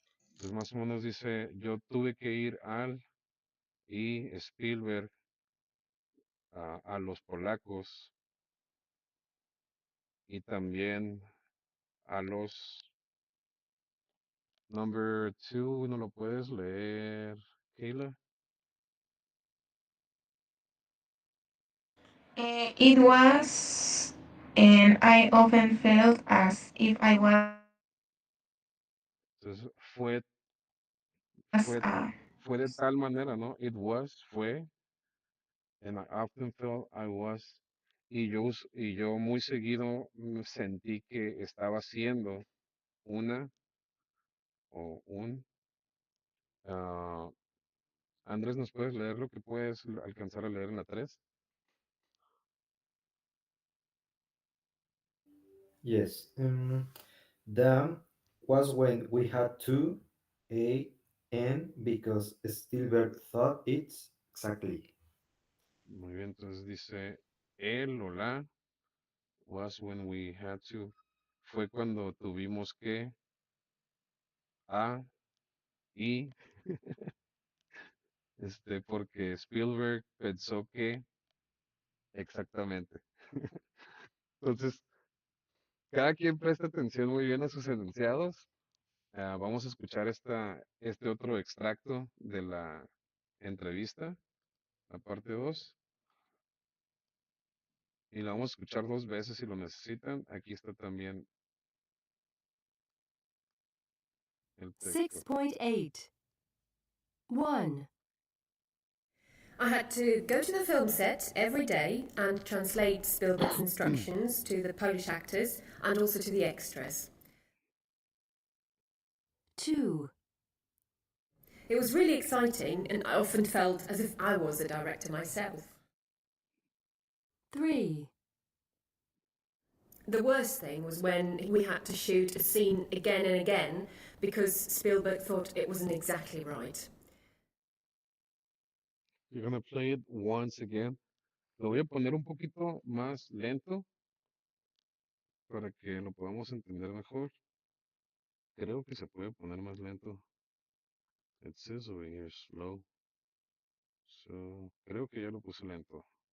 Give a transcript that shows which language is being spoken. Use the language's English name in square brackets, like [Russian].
[Spanish] Entonces más o menos dice, yo tuve que ir al y Spielberg a los polacos y también a los [English] number two, [Spanish] ¿no lo puedes leer, Kayla? [English] It was, and I often felt as if I was [Spanish] Entonces fue, uh, fue de tal manera, ¿no? [English] It was, [Spanish] fue, [English] and I often felt I was, [Spanish] y yo muy seguido sentí que estaba haciendo una o un. ah, Andrés, ¿nos puedes leer lo que puedes alcanzar a leer en la 3? [English] Yes. The was when we had to a n because Spielberg thought it's exactly. [Spanish] Muy bien, entonces dice, el o la [English] was when we had to, [Spanish] fue cuando tuvimos que, a, y, porque Spielberg pensó que, exactamente. Entonces, cada quien presta atención muy bien a sus enunciados. Vamos a escuchar este otro extracto de la entrevista, la parte 2, y la vamos a escuchar dos veces si lo necesitan. Aquí está también el texto. 6.8. 1. [English] I had to go to the film set every day and translate Spielberg's instructions to the Polish actors and also to the extras. 2. It was really exciting, and I often felt as if I was a director myself. 3. The worst thing was when we had to shoot a scene again and again because Spielberg thought it wasn't exactly right. You're gonna play it once again. [Spanish] Lo voy a poner un poquito más lento para que lo podamos entender mejor. Creo que se puede poner más lento. [English] It says over here slow. So, [Spanish] creo que ya lo puse lento.